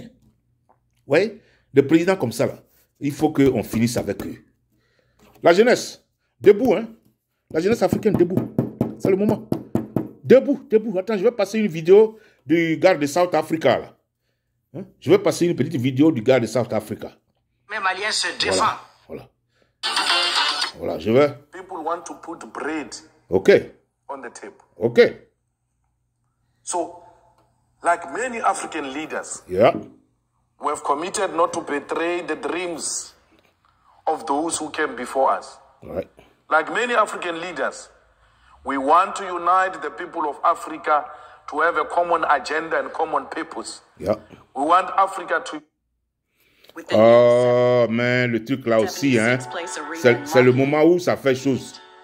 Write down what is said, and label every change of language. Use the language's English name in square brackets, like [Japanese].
[French] Vous voyez? Des présidents comme ça, là, il faut qu'on finisse avec eux. La jeunesse, debout, hein? La jeunesse africaine, debout. C'est le moment. Debout, debout. Attends, je vais passer une vidéo du gars de South Africa, là. Hein? Je vais passer une petite vidéo du gars de South Africa. Même Malien se défend. Voilà. Voilà, je vais. [English] People want to put bread on the table. Okay. So, like many African leaders, Yeah. we have committed not to betray the dreams of those who came before us. All right. Like many African leaders, we want to unite the people of Africa to have a common agenda and common purpose. Yeah. We want Africa to... [French] Oh, mais le truc là aussi, hein, c'est le moment où ça fait chose.